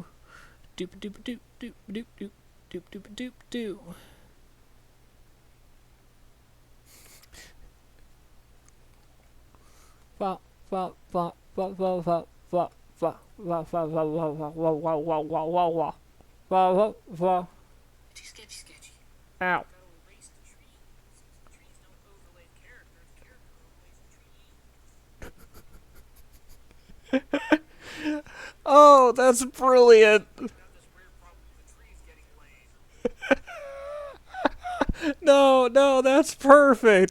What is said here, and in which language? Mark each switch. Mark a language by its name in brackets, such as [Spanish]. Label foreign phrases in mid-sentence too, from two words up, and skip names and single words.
[English] Doop doop doop doop doop doop doop doop doop doo. Fa fa fa fa fa fa fa fa fa fa fa fa fa wa wa wa wa wa fa fa fa. Sketchy sketchy. Ow. Oh, that's brilliant. No, no, that's perfect.